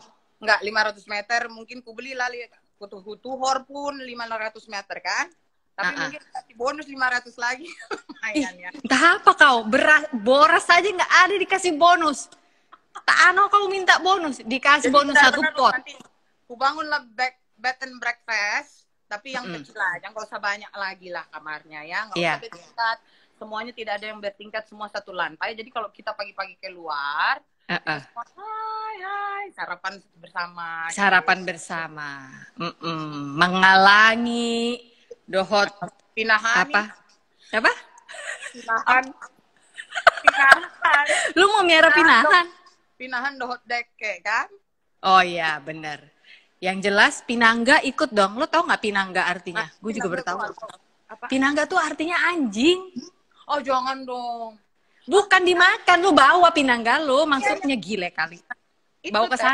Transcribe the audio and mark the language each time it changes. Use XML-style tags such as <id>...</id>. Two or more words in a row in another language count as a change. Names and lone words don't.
<id>Enggak, 500 meter mungkin ku beli lah kutuhor pun 500 meter kan. Tapi mungkin kasih bonus 500 lagi. Lumayan ya. Entah apa kau, boras aja nggak ada dikasih bonus. Tak ano kau minta bonus, dikasih Jadi bonus satu benar-benar pot. nanti ku bangunlah</id> <en>bed and breakfast,</en> <id>tapi yang kecil aja, nggak usah banyak lagi lah kamarnya ya, nggak Iya. usah bertingkat. Semuanya tidak ada yang bertingkat, semua satu lantai. Jadi kalau kita pagi-pagi keluar, hai, sarapan bersama. Sarapan bersama.</id> <bbc>Mengalangi dohot</bbc> <id>Pinahan. apa? Pinahan. Lu mau miara pinahan?</id> <bbc>Pinahan dohot deke kan?</bbc> <id>Oh iya, bener. Yang jelas pinangga ikut dong. Lo tau nggak pinangga artinya? Gue juga baru tahu. Apa? Pinangga tuh artinya anjing. Oh jangan dong. Bukan dimakan, lu bawa pinangga lo, maksudnya gile kali. Itu Bawa ke</id>